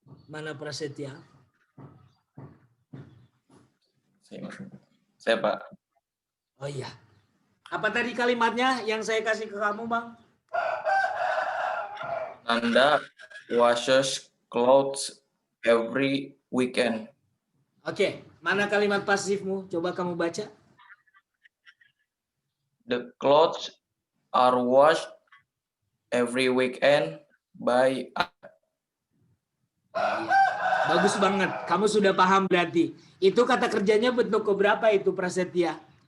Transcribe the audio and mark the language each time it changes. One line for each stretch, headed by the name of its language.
Indonesian: Mana Prasetya? Saya, Pak. Oh iya. Apa tadi kalimatnya yang saya kasih ke kamu, Bang?
English: Anda washes clothes every weekend.
Indonesian: Oke, mana kalimat pasifmu? Coba kamu baca.
English: The clothes are washed every weekend by.
Indonesian: Bagus banget. Kamu sudah paham berarti. Itu kata kerjanya bentuk keberapa itu, Prasetya?